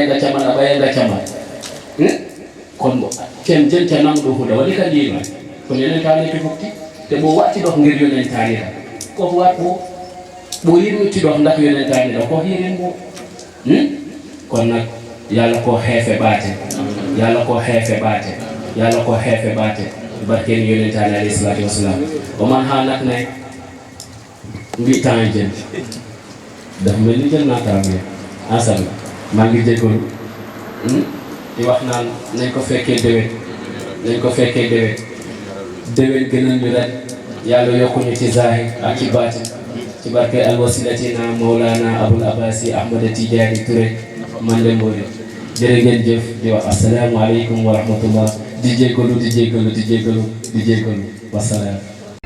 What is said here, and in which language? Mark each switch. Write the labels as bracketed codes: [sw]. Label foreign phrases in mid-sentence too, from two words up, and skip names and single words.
[wo] kon bo ken jen ca nam do huda wadi ka diima kon yenen taane ci fukki te bo wati dox ngir yonen taane la ko wat bo yiru ci dox ndax yonen taane la ko yirin bo kon nak yalla ko xefe baate yalla ko xefe baate yalla ko xefe baate barken yonen taane [ar] عليه الصلاة والسلام [wo] o man ha nak nay ngi temps jën dafa mel ni jël naa temps bi ensemble maa ngi jégalu di wax naan nañ ko fekkee déwén gënal ñu rek yàlla yokkuñu ci zahir ak ci baatin ci barke alwasilatina Mawlana Abul Abbasi Ahmada Tidiane Touré man de Mbodj jërë ngeen jëf di wax [ar] السلام عليكم ورحمة الله [wo] di jégalu wasalaam